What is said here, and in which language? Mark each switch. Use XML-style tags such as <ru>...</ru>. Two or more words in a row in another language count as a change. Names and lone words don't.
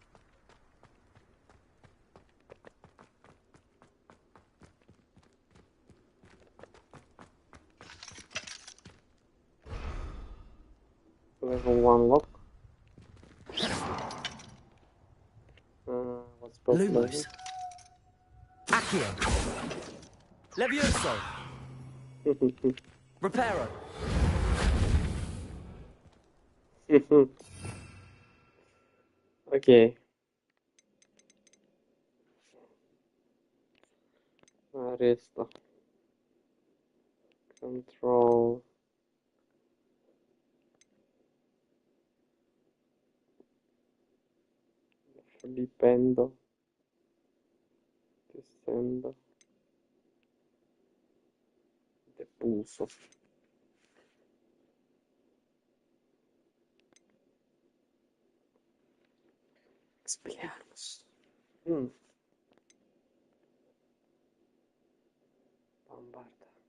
<en>Level 1 lock. What's both Lumos. Accio. Levioso. Reparo.</en> <ru>Окей. Ареста.</ru> <en>Control. Flipendo. Descendo. Depulso. Expelliarmus. Bombarda.</en>